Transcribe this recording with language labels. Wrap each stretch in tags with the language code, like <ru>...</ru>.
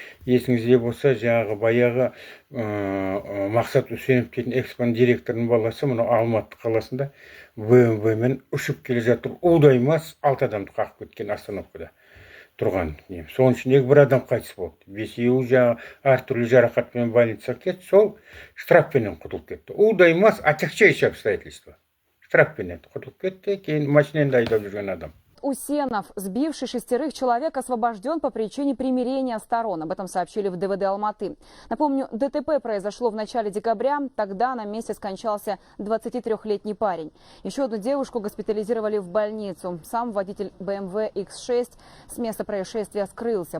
<kk>Есіңізде болса баяғы Мақсат Үсенов дейтін экспан директорының баласы мынау Алматы қаласында БМВ-мен ұшып келе жатып уылдаймас 6 адамды қағып кеткен остановкада тұрған. Соның ішіндегі бір адам қайтыс болды. Бесеуі әртүрлі жарақатпен больницаға кетті. Сол штрафпенен құтылып кетті.</kk> <ru>Уылдаймас отягчающие обстоятельства.</ru> <kk>Штрафпенен құтылып кетті. Кейін машиненді айдап жүрген адам.</kk> <ru>Усенов, сбивший 6 человек, освобожден по причине примирения сторон. Об этом сообщили в ДВД Алматы. Напомню, ДТП произошло в начале декабря. Тогда на месте скончался 23-летний парень. Еще одну девушку госпитализировали в больницу. Сам водитель BMW X6 с места происшествия скрылся.</ru>